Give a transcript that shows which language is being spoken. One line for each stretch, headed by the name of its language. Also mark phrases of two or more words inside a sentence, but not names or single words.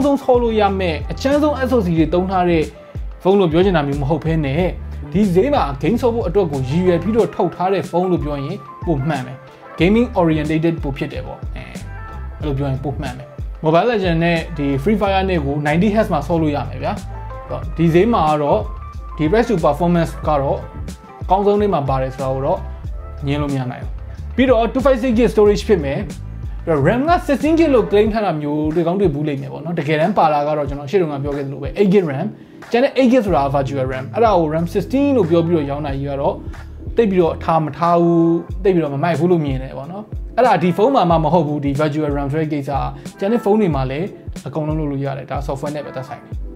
Burmese: ဆုံးဆော့လို့ရမယ်အချမ်းဆုံး SoC တွေသုံးထားတဲ့ဖုန်းလို့ပြောချင်တာမျိုးမဟုတ်ဘဲနဲ့ဒီဈေးမှာ game ဆော့ဖို့အတွက်ကိုရည်ရွယ်ပြီးတော့ထုတ်ထားတဲ့ဖုန်းလို့ပြောရင်ပိုမှန်မယ်
English: gaming oriented
Burmese: ပိုဖြစ်တယ်ပေါ့ အဲ့လိုပြောရင်ပိုမှန်မယ် Mobile Legends နဲ့ဒီ Free Fire နဲ့ကို 90Hz မှာဆော့လို့ရမယ်ဗျာဒီဈေးမှာကတော့ဒီ
English: price to performance
Burmese: ကတော့အကောင်းဆုံး လေးမှာပါတယ်ဆိုတော့ညင်းလို့မရနိုင်ဘူးပြီးတော့
English: 256GB storage
Burmese: ဖြစ်မယ်RAM က 16GB လို့ claim ထားတာမျိုးတွေ့ကောင်းတွေ့ဘူးလိမ့်မယ်ပေါ့နော်တကယ်တမ်းပါလာကတော့ကျွန်တော်ရှေ့တုန်းကပြောခဲ့သလိုပဲ 8GB RAM ကျန်တဲ့ 8GB ဆိုတာ
English: virtual RAM
Burmese: အဲ့ဒါကို RAM 16လို့ပြောပြီးတော့ရောင်းတာကြီးကတော့တိတ်ပြီးတော့ထားမထားဘူးတိတ်ပြီးတော့မမိုက်ဘူးလို့မြင်တယ်ပေါ့နော်အဲ့ဒါဒီဖုန်းမှာမှမဟုတ်ဘူးဒီ
English: virtual RAM
Burmese: ဆိုတဲ့ကိစ္စကျန်တဲ့ဖုန်းတွေမှာလည်းအကုန်လုံးလုပ်လို့ရတယ်ဒါ software နဲ့ပဲသက်ဆိုင်တယ်